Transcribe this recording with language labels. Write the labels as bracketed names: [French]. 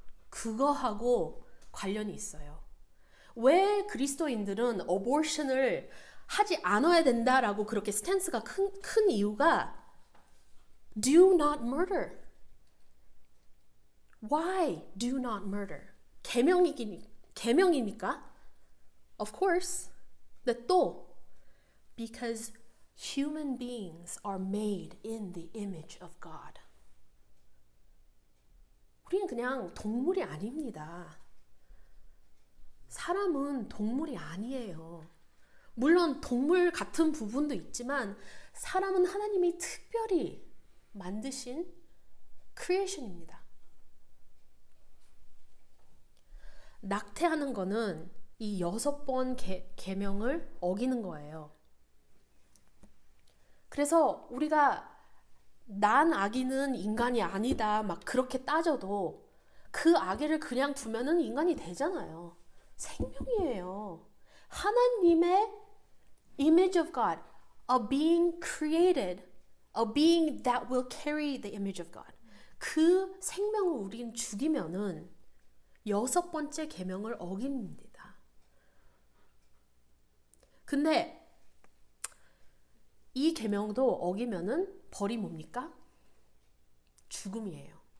[Korean] 그거하고 관련이 있어요. 왜 그리스도인들은 abortion을 하지 않아야 된다라고 그렇게 스탠스가 큰 이유가 [English] do not murder. Why do not murder? [Korean] 계명이니까 [English] of course. [Korean] 근데 또 [English] because human beings are made in the image of God. [Korean] 우리는 그냥 동물이 아닙니다. 사람은 동물이 아니에요. 물론 동물 같은 부분도 있지만 사람은 하나님이 특별히 만드신 크리에이션입니다. 낙태하는 거는 이 6번 계명을 어기는 거예요. 그래서 우리가 난 아기는 인간이 아니다 막 그렇게 따져도 그 아기를 그냥 두면은 인간이 되잖아요. 생명이에요. 하나님의 [English] image of God, a being created, a being that will carry the image of God. [Korean] 그 생명을 우린 죽이면은 6번째 계명을 어깁니다. 근데 이 계명도 어기면은 벌이 뭡니까? 죽음이에요.